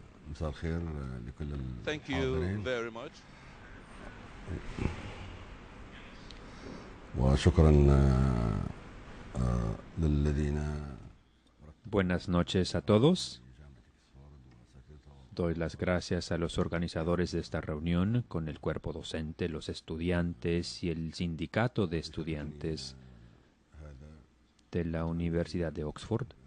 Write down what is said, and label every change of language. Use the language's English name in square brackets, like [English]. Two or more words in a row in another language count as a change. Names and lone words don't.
[Arabic] مساء الخير لكل [English] Thank you [Arabic] الحاضرين [English] very much. [Arabic] وشكرا للذين [Spanish] Buenas noches a todos. Doy las gracias a los organizadores de esta reunión con el cuerpo docente, los estudiantes y el sindicato de estudiantes de la Universidad de Oxford.